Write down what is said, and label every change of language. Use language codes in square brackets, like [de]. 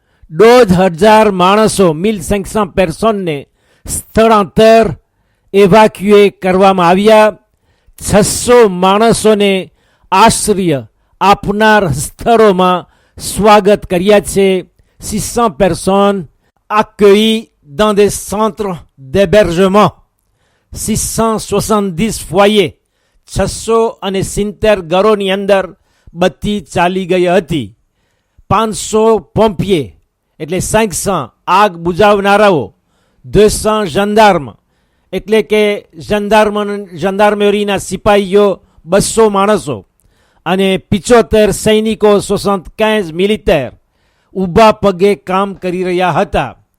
[gu] 1,500 માણસો 1,500 personnes સ્થળાંતર એવાક્યુએ કરવામાં આવ્યા. 600 માણસોને આશ્રય આપનાર સ્થળોમાં સ્વાગત કર્યા છે. [fr] 600 personnes accueillies dans des centres d'hébergement. [gu] 670 foyers, 670 ઘરોની અંદર બત્તી ચાલી ગઈ હતી. 500 pompiers એટલે 500 આગ બુઝાવનારાઓ, 200 gendarmes એટલે કે જંદાર્મરીના સિપાહીઓ 200 માણસો અને 75 સૈનિકો 75 મિલિટેર ઊભા પગે કામ કરી રહ્યા હતા.